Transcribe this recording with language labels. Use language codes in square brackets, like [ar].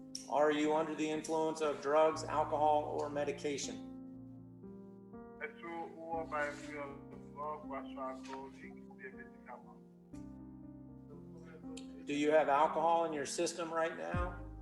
[en] Are you under the influence of drugs, alcohol, or medication? [fr] Est-ce que vous avez influence de drogue, boisson alcoolique ou des médicaments? [en] Do you have alcohol in your system right now?